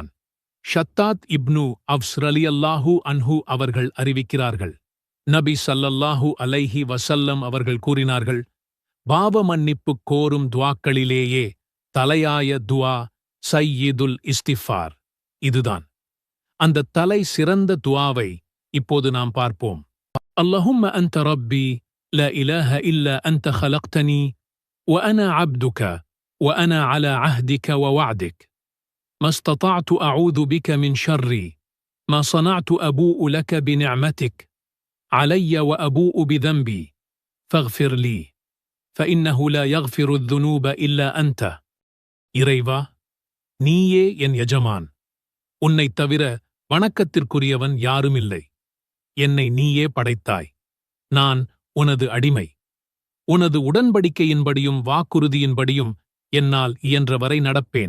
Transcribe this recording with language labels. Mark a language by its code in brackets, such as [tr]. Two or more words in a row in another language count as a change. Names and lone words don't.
[ta] ஷத்தாத் இப்னு அவ்ஸ் [ar] رضي الله عنه [ta] அவர்கள் அறிவிக்கிறார்கள், நபி [ar] صلى الله عليه وسلم [ta] அவர்கள் கூறினார்கள், பாவ மன்னிப்பு கோரும் துவாக்களிலேயே தலையாய துவா [ar] سيد الاستغفار [ta] இதுதான். அந்த தலை சிறந்த துவாவை இப்போது நாம் பார்ப்போம். [ar] اللهم أنت ربي لا إله إلا أنت خلقتني وأنا عبدك وأنا على عهدك ووعدك ما استطعت أعوذ بك من شر ما صنعت أبوء لك بنعمتك علي وأبوء بذنبي فاغفر لي فإنه لا يغفر الذنوب إلا أنت. [ta] இறைவா, நீயே என் எஜமான். உன்னைத் தவிர வணக்கத்திற்குரியவன் யாருமில்லை. என்னை நீயே படைத்தாய். நான் உனது அடிமை. உனது உடன்படிக்கையின்படியும் வாக்குறுதியின்படியும் என்னால் இயன்றவரை நடப்பேன்.